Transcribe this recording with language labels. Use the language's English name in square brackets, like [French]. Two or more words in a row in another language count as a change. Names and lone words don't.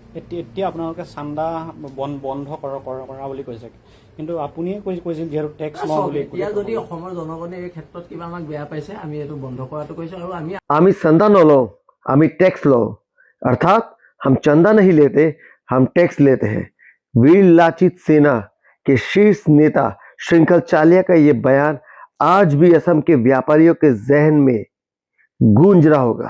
[Assamese] এতিয়া আপোনালোকে চান্দা বন্ধ কৰা বুলি কৈছে, কিন্তু আপুনিয়ে কৈছিল যিহেতু টেক্স লওঁ বুলি। এতিয়া যদি অসমৰ জনগণে এই ক্ষেত্ৰত কিবা আমাক বেয়া পাইছে, আমি এইটো বন্ধ কৰাটো কৈছো। আৰু [Hindi] আমি चंदा न लो, हम टैक्स लो, अर्थात हम चंदा नहीं लेते, हम टैक्स लेते हैं। वीर लाचित सेना के शीर्ष नेता श्रृंखल चालिया का यह बयान आज भी असम के व्यापारियों के जहन में गूंज रहा होगा।